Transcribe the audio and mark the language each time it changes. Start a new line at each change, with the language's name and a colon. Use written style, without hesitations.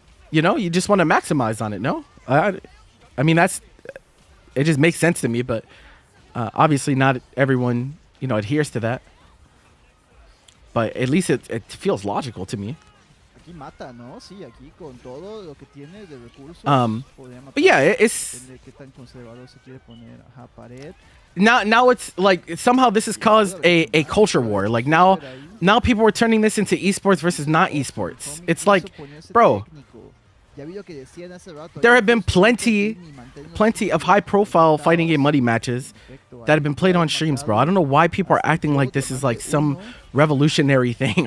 English: You know, you just want to maximize on it, no? I mean, it just makes sense to me, but obviously not everyone, you know, adheres to that. But at least it feels logical to me.
Spanish: Aquí mata, ¿no? Sí, aquí con todo lo que tiene de recursos.
English: But yeah, it's...
Spanish: ¿Qué tan conservador se quiere poner? Ajá, pared.
English: now it's like somehow this has caused a culture war. Like now people are turning this into esports versus not esports. It's like, bro, there have been plenty of high profile fighting game money matches that have been played on streams, bro. I don't know why people are acting like this is like some revolutionary thing.